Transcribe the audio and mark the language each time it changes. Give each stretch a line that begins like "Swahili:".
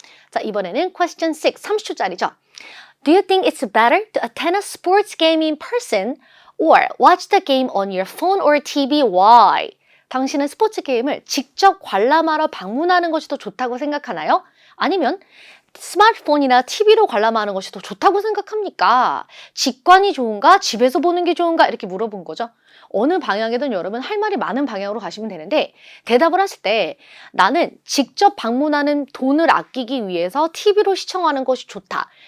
Korean: 자, 이번에는 question 6 30초짜리죠.
English: Do you think it's better to attend a sports game in person or watch the game on your phone or TV? Why?
Korean: 당신은 스포츠 게임을 직접 관람하러 방문하는 것이 더 좋다고 생각하나요? 아니면 스마트폰이나 TV로 관람하는 것이 더 좋다고 생각합니까? 직관이 좋은가? 집에서 보는 게 좋은가? 이렇게 물어본 거죠. 어느 방향이든 여러분 할 말이 많은 방향으로 가시면 되는데 대답을 하실 때 나는 직접 방문하는 돈을 아끼기 위해서 TV로 시청하는 것이 좋다.